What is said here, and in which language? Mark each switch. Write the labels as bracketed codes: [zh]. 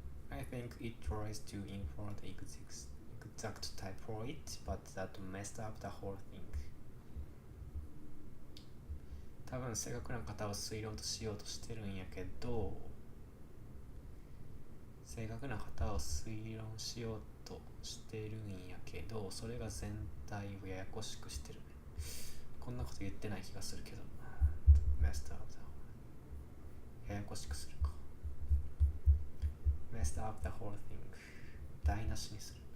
[en] I think it tries to infer the exact type for it, but that messed up the whole thing. [ja] 多分正確な型を推論としようとしてるんやけど、それが全体をややこしくしてるね。こんなこと言ってない気がするけど。 [en] messed up the [ja] ややこしくするか。 [en] messed up the whole thing [ja] 台無しにする。